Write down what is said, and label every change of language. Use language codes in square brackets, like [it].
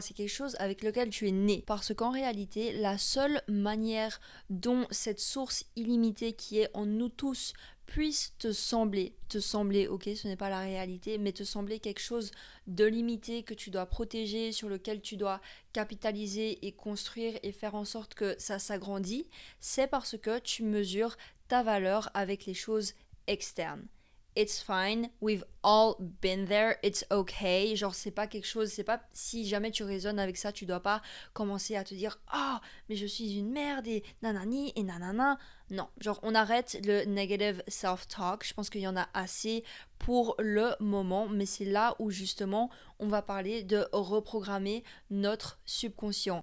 [fr] C'est quelque chose avec lequel tu es né. Parce qu'en réalité, la seule manière dont cette source illimitée qui est en nous tous puisse te sembler, ok, ce n'est pas la réalité, mais te sembler quelque chose de limité que tu dois protéger, sur lequel tu dois capitaliser et construire et faire en sorte que ça s'agrandit, c'est parce que tu mesures ta valeur avec les choses externes. [en] It's fine, we've all been there, it's okay. [fr] Genre, c'est pas quelque chose, c'est pas si jamais tu raisonnes avec ça, tu dois pas commencer à te dire ah, mais je suis une merde et nanani et nanana. Non, genre, on arrête le [en] negative self-talk. [fr] Je pense qu'il y en a assez pour le moment, mais c'est là où justement on va parler de reprogrammer notre subconscient.